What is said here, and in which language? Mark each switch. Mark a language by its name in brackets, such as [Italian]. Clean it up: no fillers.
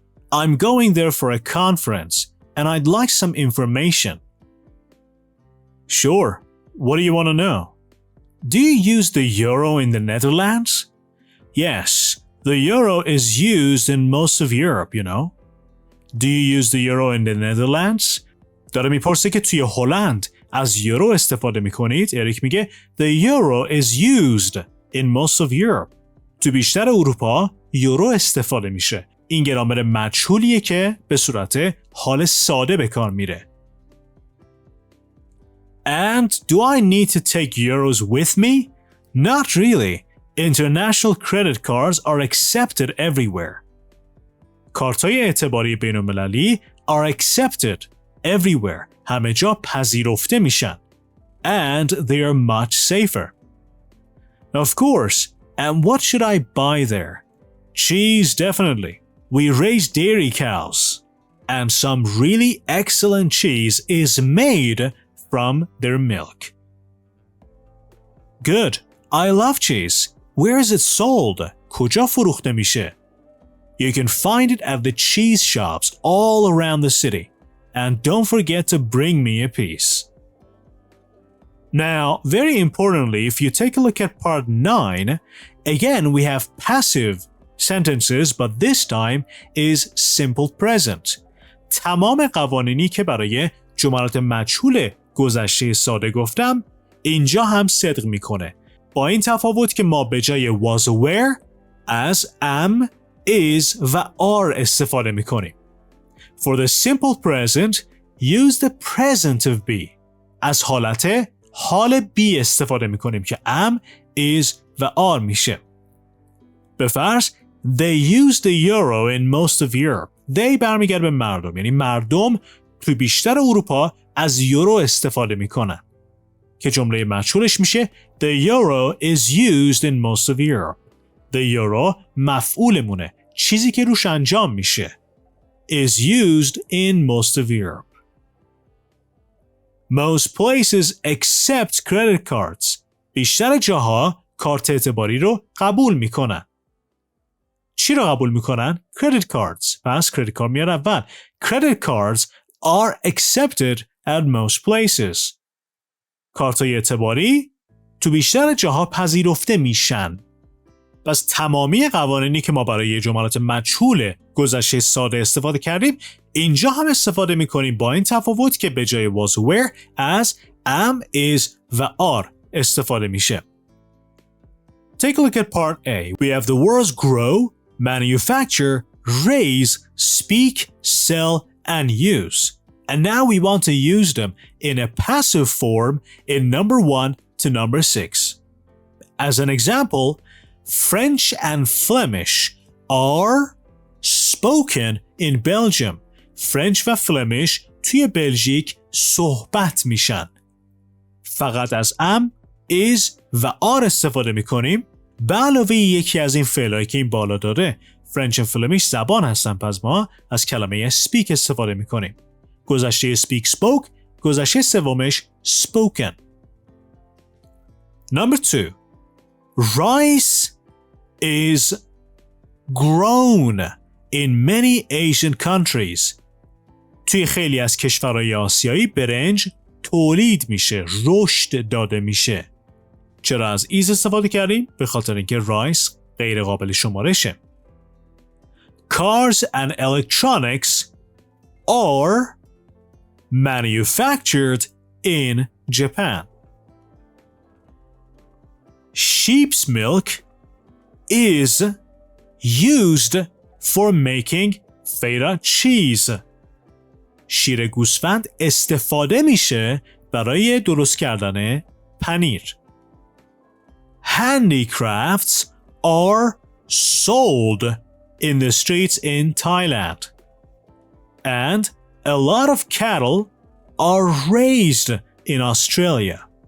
[English] I'm going there for a conference and I'd like some information. Sure. What do you want to know? Do you use the euro in the Netherlands? Yes, the euro is used in most of Europe, you know. Do you use the euro in the Netherlands? [Persian] داره میپرسه که توی هلند از یورو استفاده میکنید؟ اریک میگه [English] The euro is used in most of Europe. [Persian] تو بیشتر اروپا یورو استفاده میشه. این گرامر مجهولیه که به صورت حال ساده به کار میره. [English] And do I need to take euros with me? Not really. International credit cards are accepted everywhere. [Persian] کارت‌های اعتباری بین‌المللی [English] are accepted everywhere. [Persian] همه جا پذیرفته میشن. [English] And they are much safer. Of course. And what should I buy there? Cheese, definitely. We raise dairy cows. And some really excellent cheese is made from their milk. Good. I love cheese. Where is it sold? [Persian] کجا فروخته میشه؟ [English] You can find it at the cheese shops all around the city. And don't forget to bring me a piece. Now, very importantly, if you take a look at part 9, again we have passive sentences, but this time is simple present. [Persian] تمام قوانینی که برای جملات مجهول گذشته ساده گفتم اینجا هم صدق میکنه. با این تفاوت که ما به جای was were از am, is و are استفاده میکنیم. [English] For the simple present, use the present of be. [Persian] از حال be استفاده میکنیم که am, is و are میشه. به فرض [English] they use the euro in most of Europe. [Persian] They برمیگرده به مردم، یعنی مردم تو بیشتر اروپا از یورو استفاده میکنن که جمله مجهولش میشه [English] The euro is used in most of Europe. [Persian] The euro مفعولمونه، چیزی که روش انجام میشه. [English] Is used in most of Europe. Most places accept credit cards. [Persian] بیشتر جاها کارت اعتباری رو قبول میکنن. چی رو قبول میکنن؟ Credit cards. پس credit card میاد اول. [English] Credit cards are accepted at most places. [Persian] کارت‌های اعتباری تو بیشتر جاها پذیرفته میشن. پس تمامی قوانینی که ما برای جملات مجهول گذشته ساده استفاده کردیم اینجا هم استفاده میکنیم، با این تفاوت که به جای was were از am, is و are استفاده میشه. [English] Take a look at part A. We have the words grow, manufacture, raise, speak, sell, and use. And now we want to use them in a passive form in number 1 to number 6. As an example, French and Flemish are spoken in Belgium. [Persian] French و Flemish توی بلژیک صحبت میشن. فقط از am, is و are استفاده میکنیم به علاوه یکی از این فعلایی که این بالا داره. French and Flemish زبان هستن، پس ما از کلمه speak استفاده میکنیم. گذشته speak spoke، گذشته سومش spoken. [English] Number 2. Rice is grown in many Asian countries. [Persian] توی خیلی از کشورهای آسیایی برنج تولید میشه، رشد داده میشه. چرا از is استفاده کردیم؟ به خاطر اینکه rice غیر قابل شمارشه. [English] Cars and electronics are manufactured in Japan. Sheep's milk is used for making feta cheese. [Persian] شیر گوسفند استفاده میشه برای درست کردن پنیر. [English] Handicrafts are sold in the streets in Thailand. And a lot of cattle are raised in Australia.